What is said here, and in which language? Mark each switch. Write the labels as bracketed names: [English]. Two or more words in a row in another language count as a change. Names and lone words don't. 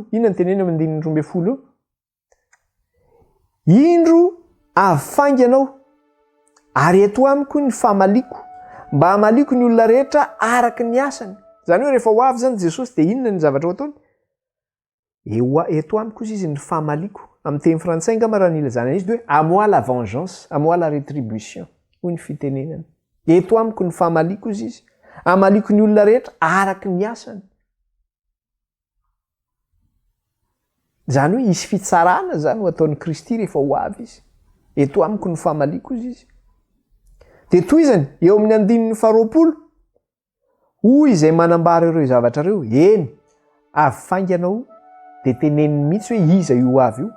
[Malagasy] Inona ny teneny amin'ny andininy 12 io? Indro avangy anao ary eto amiko ny famaliko mba hamaliko ny olona rehetra araka ny asany. Zany hoe rehefa ho avy zany Jesosy dia inona ny zavatra ho ataony? Eto amiko izy ny famaliko. Amin'ny teny frantsay angamba raha nila zany izy dia hoe [French] à moi la vengeance, à moi la rétribution. [Malagasy] Hoy ny fitenenana. Eto amiko ny famaliko izy. Hamaliko ny olona rehetra araka ny asany. Zany hoe isy fitsarana zany ho ataon'ny Kristy rehefa ho avy izy. Eto amiko ny famaliko izy. Dia toy izany eo amin'ny andininy 20 hoy izay manambara ireo zavatra ireo, eny avy fangy anao dia teneniny mihitsy hoe iza io avy io?